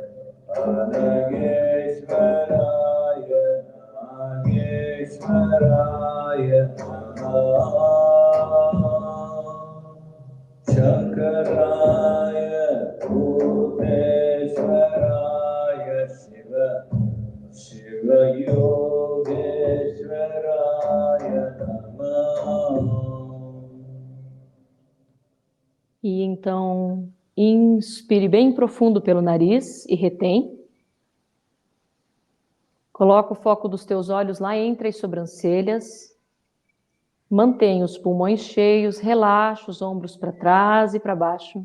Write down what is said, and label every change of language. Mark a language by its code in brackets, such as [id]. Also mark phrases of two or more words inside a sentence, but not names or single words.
[sa] Anageshwaraya Nageshwaraya Namaha Shakaraya Bhuteshwaraya Shiva Yogeshwaraya Namaha. [pt] E então, inspire bem profundo pelo nariz e retém. Coloca o foco dos teus olhos lá entre as sobrancelhas. Mantenha os pulmões cheios, relaxa os ombros para trás e para baixo.